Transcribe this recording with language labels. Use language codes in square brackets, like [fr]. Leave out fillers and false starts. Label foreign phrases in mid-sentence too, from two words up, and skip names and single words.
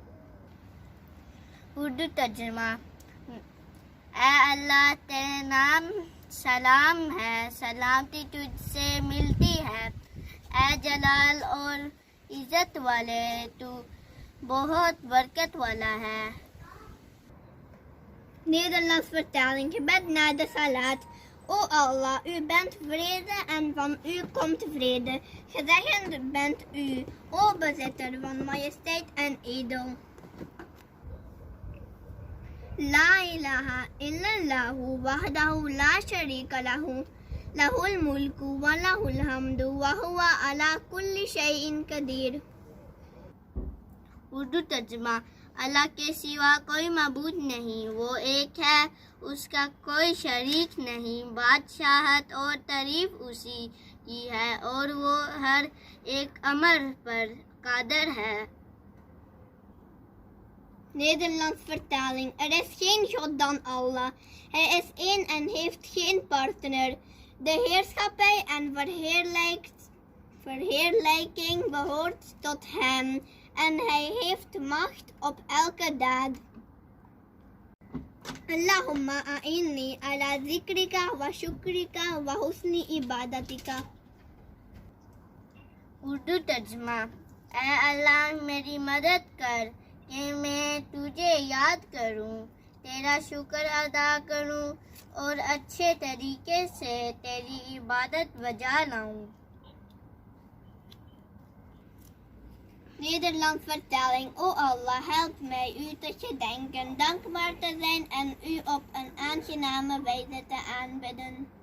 [ur] اردو ترجمہ. اے اللہ تیرے نام سلام ہے، سلامتی تجھ سے ملتی ہے. اے جلال اور عزت والے، تو بہت برکت والا ہے. [nl] Nederlands vertaling. Gebed na de Salaat. O Allah, u bent vrede en van u komt vrede. Gezegend bent u, o bezitter van majesteit en edel. [ar] لا إله إلا الله وحده لا شريك له. له الملك وله الحمد وهو على كل شيء قدير. [ur] اردو ترجمہ. اللہ کے سوا کوئی معبود نہیں، وہ ایک ہے، اس کا کوئی شریک نہیں. بادشاہت اور تعریف اسی کی ہے اور وہ ہر ایک امر پر قادر ہے. [nl] Nederlands vertaling. Er is geen God dan Allah. Hij is één en heeft geen partner. De heerschappij en verheerlijking behoort tot hem. En hij heeft macht op elke daad. [ar] اللهم أعني على ذكرك وشكرك وحسن عبادتك. [ur] اردو ترجمہ. اے اللہ میری مدد کر کہ میں تجھے یاد کروں، تیرا شکر ادا کروں اور اچھے طریقے سے تیری عبادت بجا لاؤں. [nl] Nederlands vertaling. O Allah, help mij u te gedenken, dankbaar te zijn en u op een aangename wijze te aanbidden.